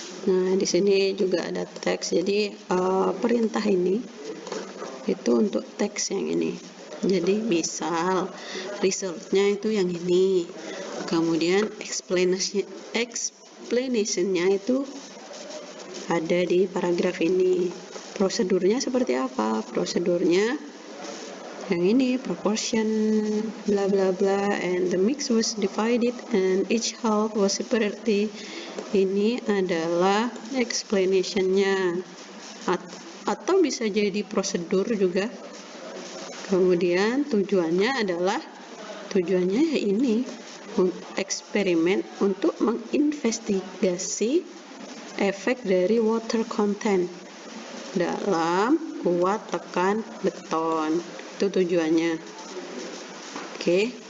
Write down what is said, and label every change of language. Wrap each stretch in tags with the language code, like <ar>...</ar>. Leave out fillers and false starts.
<id>Nah, di sini juga ada teks. Jadi perintah ini itu untuk teks yang ini. Jadi misal resultnya itu yang ini, kemudian explanation-nya itu ada di paragraf ini. Prosedurnya seperti apa? Prosedurnya yang ini,</id> <en>proportion bla bla bla, and the mix was divided and each half was separately.</en> <id>Ini adalah explanation-nya, atau bisa jadi prosedur juga. Kemudian tujuannya ya ini eksperimen untuk menginvestigasi efek dari water content dalam kuat tekan beton. Itu tujuannya. Oke.</id>